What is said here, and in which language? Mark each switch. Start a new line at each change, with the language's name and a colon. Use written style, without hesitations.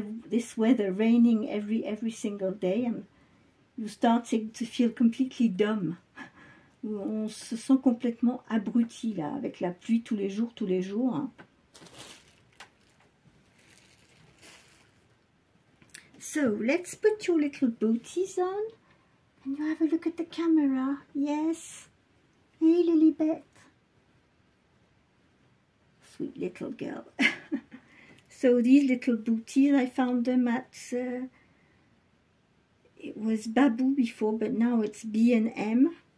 English: This weather raining every single day, and you're starting to feel completely dumb.
French: On se sent complètement abruti là, avec la pluie tous les jours, tous les jours.
English: So let's put your little booties on, and you have a look at the camera. Yes. Hey, Lilibet. Sweet little girl. So these little booties, I found them at, it was Babu before, but now it's B&M.